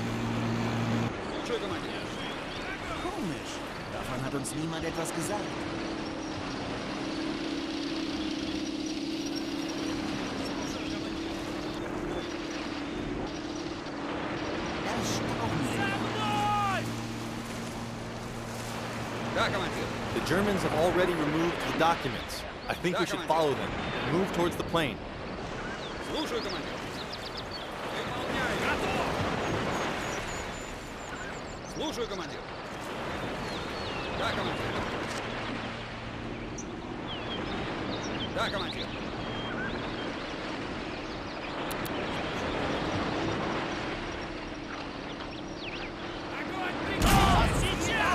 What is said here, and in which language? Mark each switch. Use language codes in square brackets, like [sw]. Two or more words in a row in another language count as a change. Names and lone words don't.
[ru] Слушаю, командир. [de] Komisch. Davon hat uns niemand etwas gesagt. Erstaunlich. [ru] Да, командир. [en] The Germans have already removed the documents. I think we should follow them and move towards the plane. [ru] Слушаю, командир. Выполняю. Готов. Слушаю, командир. Да, командир. Да, командир. Огонь! Приказ! Сейчас!